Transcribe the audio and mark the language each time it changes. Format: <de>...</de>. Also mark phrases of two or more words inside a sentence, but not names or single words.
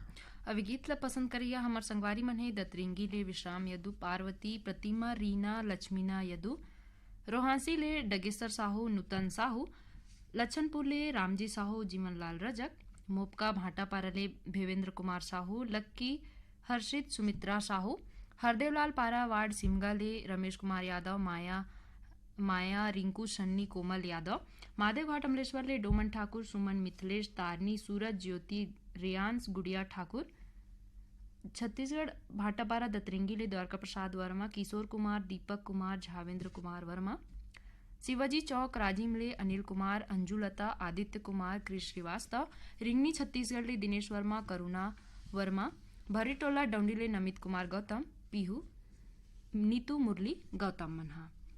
<hne>अभी गीत ला पसंद करिया हमर संगवारी मन है दतरिंगी ले विश्राम यदु पार्वती प्रतिमा रीना लक्ष्मीना यदु रोहांसी ले डगेसर साहू नूतन साहू लच्छनपुर ले रामजी साहू जीवन लाल रजक मोपका भाटापारा ले भेवेंद्र कुमार साहू लक्की हर्षित सुमित्रा साहू हरदेवलाल पारा वार्ड सिमगा ले रमेश कुमार यादव माया रिंकू सन्नी कोमल यादव माधव घाट अमलेश्वर ले डोमन ठाकुर सुमन मिथिलेश तारनी सूरज ज्योति रियांस गुड़िया ठाकुर छत्तीसगढ़ भाटापारा दतरिंगी ले द्वारका प्रसाद वर्मा किशोर कुमार दीपक कुमार झावेंद्र कुमार वर्मा शिवाजी चौक राजिम ले अनिल कुमार अंजुलता आदित्य कुमार कृष श्रीवास्तव रिंगनी छत्तीसगढ़ ले दिनेश वर्मा करुणा वर्मा भरीटोला डौंडी ले नमित कुमार गौतम पीहू नीतू मुरली गौतम मनहा</hne>